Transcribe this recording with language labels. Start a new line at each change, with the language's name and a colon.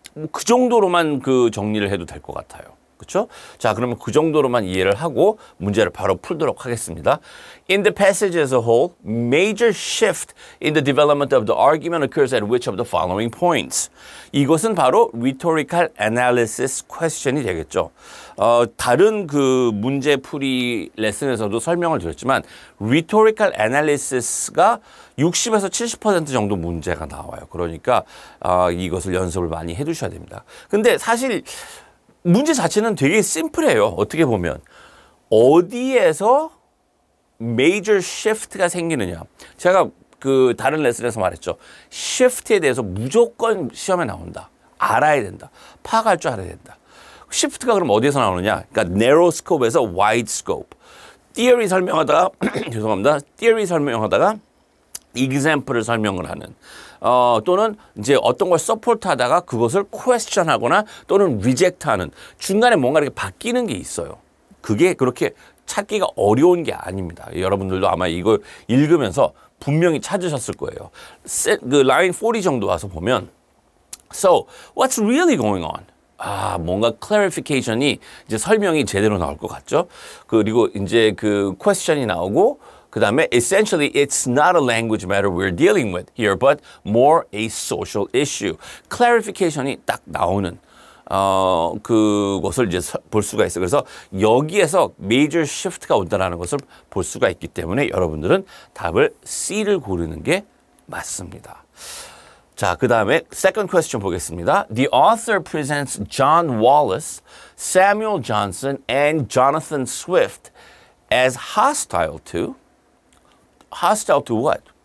Korean: 그 정도로만 그 정리를 해도 될 것 같아요. 그렇죠? 자, 그러면 그 정도로만 이해를 하고 문제를 바로 풀도록 하겠습니다.
English: In the passage as a whole, major shift in the development of the argument occurs at which of the following points?
Korean: 이것은 바로 rhetorical analysis question이 되겠죠. 다른 그 문제풀이 레슨에서도 설명을 드렸지만 rhetorical analysis가 60에서 70% 정도 문제가 나와요. 그러니까 이것을 연습을 많이 해두셔야 됩니다. 근데 사실 문제 자체는 되게 심플해요. 어떻게 보면 어디에서 major shift가 생기느냐. 제가 그 다른 레슨에서 말했죠. shift에 대해서 무조건 시험에 나온다. 알아야 된다. 파악할 줄 알아야 된다. shift가 그럼 어디에서 나오느냐. 그러니까 narrow scope에서 wide scope. theory 설명하다가 죄송합니다. theory 설명하다가 example을 설명을 하는 또는 이제 어떤 걸 서포트하다가 그것을 question하거나 또는 reject하는 중간에 뭔가 이렇게 바뀌는 게 있어요. 그게 그렇게 찾기가 어려운 게 아닙니다. 여러분들도 아마 이걸 읽으면서 분명히 찾으셨을 거예요. 그 라인 40 정도 와서 보면
English: So, what's really going on?
Korean: 뭔가 clarification이 이제 설명이 제대로 나올 것 같죠? 그리고 이제 그 question이 나오고 그 다음에
English: essentially it's not a language matter we're dealing with here, but more a social issue.
Korean: clarification이 딱 나오는 그것을 이제 볼 수가 있어요. 그래서 여기에서 major shift가 온다는 것을 볼 수가 있기 때문에 여러분들은 답을 C를 고르는 게 맞습니다. 자, 그 다음에 second question 보겠습니다.
English: The author presents John Wallace, Samuel Johnson, and Jonathan Swift as hostile to what?